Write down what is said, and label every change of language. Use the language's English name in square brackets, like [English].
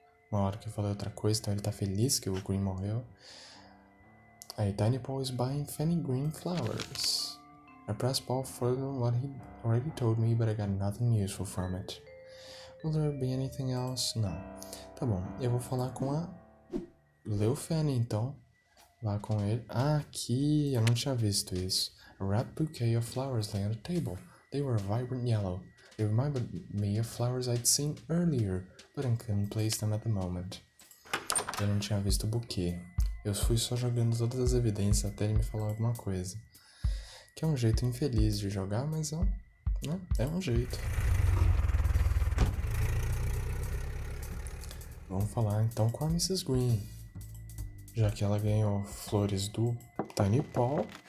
[Portuguese] Uma hora que eu falei outra coisa, então ele tá feliz que o Green morreu. [English] Aí, Tiny Paul is buying Fanny Green flowers. I pressed Paul further on what he already told me, but I got nothing useful from it. Will there be anything else? [Portuguese] Não. Tá bom, eu vou falar com a Leo Fanny, então. Lá com ele. Aqui, eu não tinha visto isso. [English] A wrapped bouquet of flowers lay on the table. They were vibrant yellow. They reminded me of flowers I'd seen earlier, but I couldn't place them at the moment. [Portuguese] Eu não tinha visto o buquê. Eu fui só jogando todas as evidências até ele me falar alguma coisa. Que é um jeito infeliz de jogar, mas é um jeito. Vamos falar então com a Mrs. Green. Já que ela ganhou flores do Tiny Paul.